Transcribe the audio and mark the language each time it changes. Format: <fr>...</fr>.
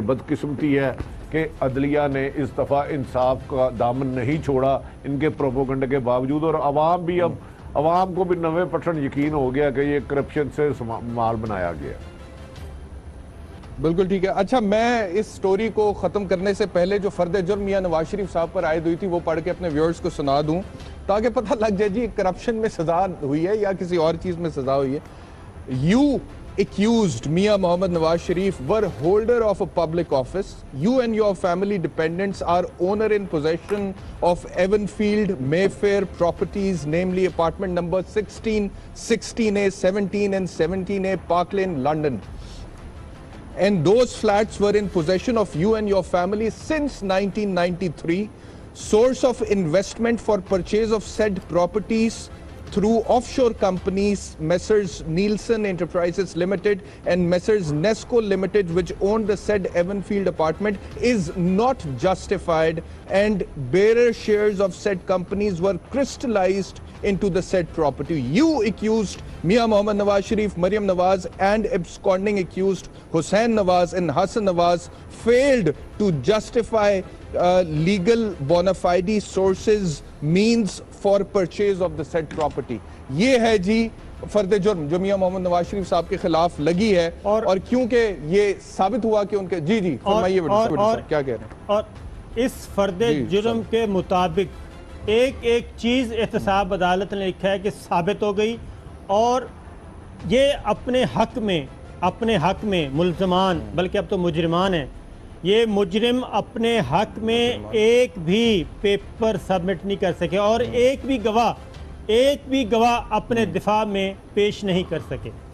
<ur>بدقسمتی ہے کہ عدلیہ نے اس دفعہ انصاف کا دامن نہیں چھوڑا ان کے پروپیگنڈے کے باوجود, اور عوام کو بھی 90% یقین ہو گیا کہ یہ کرپشن سے مال بنایا گیا. بالکل ٹھیک ہے. اچھا, میں اس سٹوری کو ختم کرنے سے پہلے جو فرد جرم میاں نواز شریف صاحب پر عائد ہوئی تھی وہ پڑھ کے اپنے ویورز کو سنا دوں تاکہ پتہ لگ جائے جی کرپشن میں سزا ہوئی ہے یا کسی اور چیز میں سزا ہوئی ہے.</ur> <en>You accused Mia Mohammad Nawaz Sharif were holder of a public office. You and your family dependents are owner in possession of Evanfield Mayfair properties, namely apartment number 16, 16A, 17 and 17A Park Lane, London. And those flats were in possession of you and your family since 1993. Source of investment for purchase of said properties through offshore companies, Messrs. Nielsen Enterprises Limited and Messrs. Nesco Limited, which owned the said Evanfield apartment, is not justified, and bearer shares of said companies were crystallized into the said property. You accused Mia Mohammad Nawaz Sharif, Maryam Nawaz and absconding accused Hussain Nawaz and Hassan Nawaz failed to justify legal bona fide sources, means for purchase of the said property.</en> <ur>یہ ہے جی فرد جرم جو میاں محمد نواز شریف صاحب کے خلاف لگی ہے, اور کیونکہ یہ ثابت ہوا کہ ان کے جی فرمائیے کیا کہہ رہے ہیں. اور اس فرد جرم کے مطابق ایک چیز احتساب عدالت نے لکھا ہے کہ ثابت ہو گئی, اور یہ اپنے حق میں ملزمان, بلکہ اب تو مجرمان ہیں, یہ مجرم اپنے حق میں ایک بھی پیپر سبمٹ نہیں کر سکے اور ایک بھی گواہ اپنے دفاع میں پیش نہیں کر سکے.</ur>